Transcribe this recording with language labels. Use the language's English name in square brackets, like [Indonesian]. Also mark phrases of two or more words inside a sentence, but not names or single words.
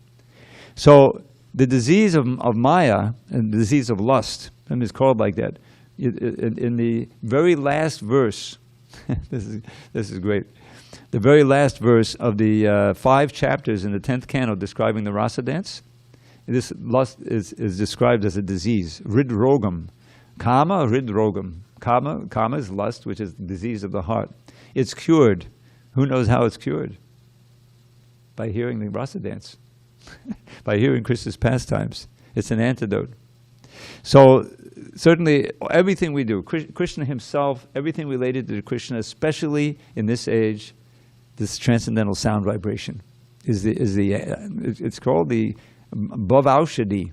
[English] So the disease of Maya and the disease of lust, and it's called like that, in the very last verse, this is great. The very last verse of the 5 chapters in the 10th canto describing the rasa dance, this lust is described as a disease. [Sanskrit] Hridrogam. Kama, hridrogam. [English] Kama is lust, which is the disease of the heart. It's cured. Who knows how it's cured? By hearing the rasa dance. By hearing Krishna's pastimes. It's an antidote. So certainly everything we do, Krishna himself, everything related to Krishna, especially in this age, this transcendental sound vibration it's called the bhavaushadhi.